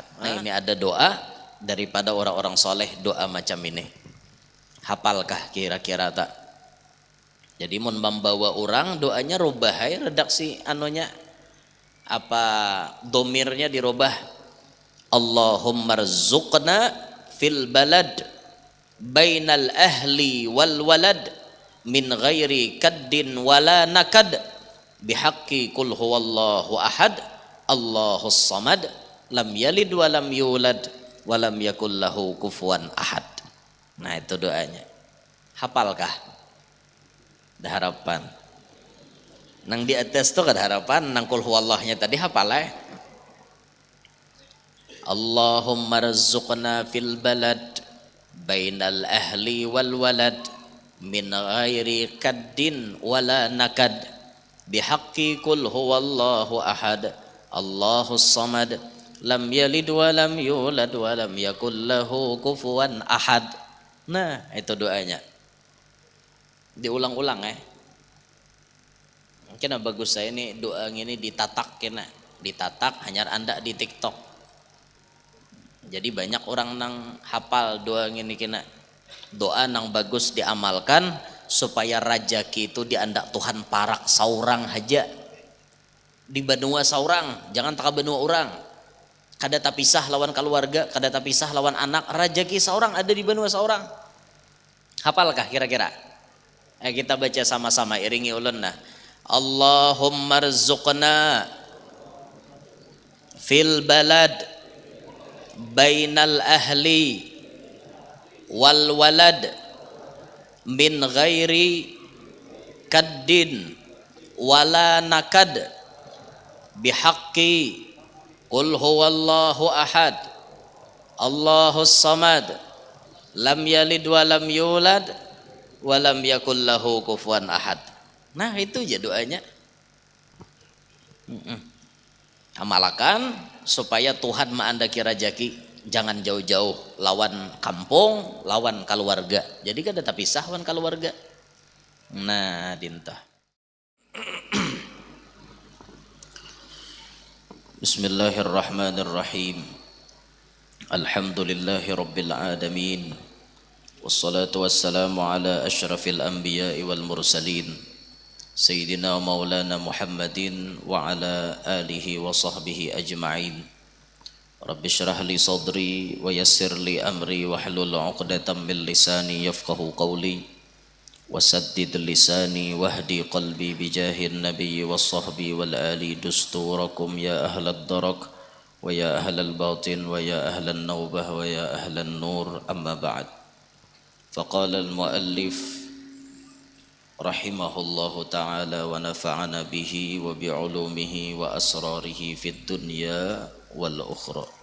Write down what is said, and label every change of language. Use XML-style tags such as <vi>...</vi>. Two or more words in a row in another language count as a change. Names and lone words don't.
<bjn>Nah ini ada doa daripada orang-orang soleh, doa macam ini. Hafalkah kira-kira tak? Jadi mun membawa orang doanya rubah redaksi anunya, apa domirnya dirubah.</bjn> <ar>اللهم ارزقنا في البلد بين الأهل والولد من غير كد ولا نكد بحق قل هو الله أحد الله الصمد لم يلد ولم يولد ولم يكن له كفوا أحد.</ar> <bjn>Nah itu doanya. Hafalkah? Ada harapan. Nang di atas tuh ada harapan, nang</bjn> <ar>قل هو الله</ar> <bjn>tadi hafal</bjn> <ar>اللهم ارزقنا في البلد بين الأهل والولد من غير كد ولا نكد بحق قل هو الله أحد الله الصمد لم يلد ولم يولد ولم يكن له كفوا أحد.</ar> <bjn>Nah itu doanya, diulang-ulang mungkin bagus saya ini doa ini ditatak kena, ditatak hanya anda di TikTok. Jadi banyak orang nang hafal doa ini kena, doa nang bagus diamalkan supaya rajaki itu diandak Tuhan parak saurang haja di benua saurang, jangan tak benua orang. Kada tak pisah lawan keluarga, kada tak pisah lawan anak, rajaki saurang ada di benua saurang. Hafalkah kira-kira? Kita baca sama-sama, iringi ulun nah.</bjn> <ar>اللهم ارزقنا في البلد بين الأهل والولد من غير كد ولا نكد بحق قل هو الله أحد الله الصمد لم يلد ولم يولد ولم يكن له كفوا أحد.</ar> <bjn>Nah itu aja doanya. Amalkan supaya Tuhan mengandaki rajaki, jangan jauh-jauh lawan kampung, lawan keluarga. Jadi kan ada pisah lawan keluarga. Nah dintah.</bjn> <ar>بسم الله الرحمن الرحيم. الحمد لله رب العالمين. والصلاة والسلام على أشرف الأنبياء والمرسلين سيدنا مولانا محمد وعلى آله وصحبه أجمعين. رب اشرح لي صدري ويسر لي أمري واحلل عقدة من لساني يفقهوا قولي وسدد لساني واهد قلبي بجاه النبي والصحب والآل دستوركم يا أهل الدرك ويا أهل الباطن ويا أهل النوبة ويا أهل النور أما بعد. فقال المؤلف رحمه الله تعالى ونفعنا به وبعلومه وأسراره في الدنيا والآخرة.</ar>